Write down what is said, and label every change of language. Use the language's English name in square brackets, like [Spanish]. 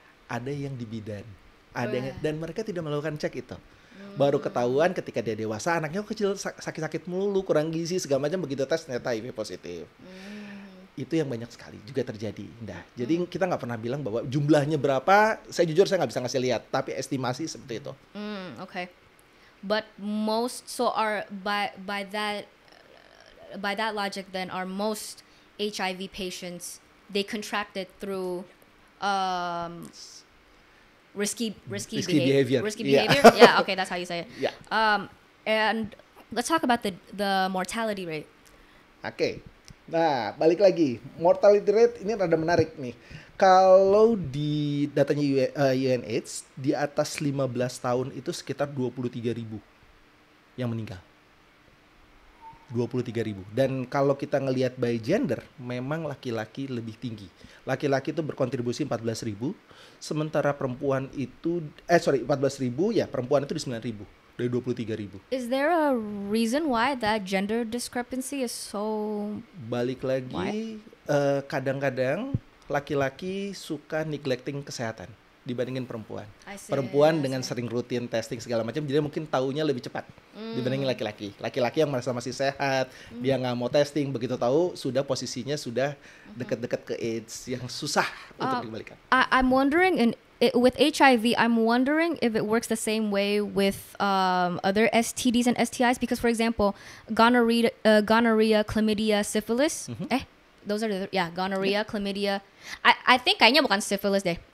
[Indonesian] Ada yang di bidan, dan mereka tidak melakukan cek itu. Baru ketahuan ketika dia dewasa, anaknya kecil sakit-sakit melulu, kurang gizi segala macam, begitu tes ternyata HIV positif. Itu yang banyak sekali juga terjadi. Jadi kita nggak pernah bilang bahwa jumlahnya berapa. Saya jujur saya nggak bisa ngasih lihat, tapi estimasi seperti itu. [English] Okay, but most by that logic then are most HIV patients, they contracted through risky behavior. Risky behavior. Yeah. Okay, that's how you say it. Yeah. And let's talk about the mortality rate. [Indonesian] Oke. Nah, balik lagi. [English] Mortality rate [Indonesian] ini rada menarik nih. Kalau di datanya UNAIDS, di atas 15 tahun itu sekitar 23.000 yang meninggal. 23.000. Dan kalau kita ngelihat [English] by gender, [Indonesian] memang laki-laki lebih tinggi. Laki-laki itu berkontribusi 14.000, sementara perempuan itu 14.000 ya, perempuan itu di 9.000 dari 23.000. [English] Is there a reason why that gender discrepancy is so? [Indonesian] Balik lagi, kadang-kadang laki-laki suka neglecting kesehatan dibandingin perempuan. Perempuan dengan sering rutin testing segala macam, jadi mungkin taunya lebih cepat dibandingin laki-laki. Laki-laki yang merasa masih sehat, dia nggak mau testing, begitu tahu sudah posisinya sudah dekat-dekat ke AIDS yang susah untuk dikembalikan. [English] I'm wondering with HIV, I'm wondering if it works the same way with other STDs and STIs, because for example, gonorrhea, chlamydia, syphilis. Those are gonorrhea, chlamydia. I think [Indonesian] kayaknya bukan syphilis deh.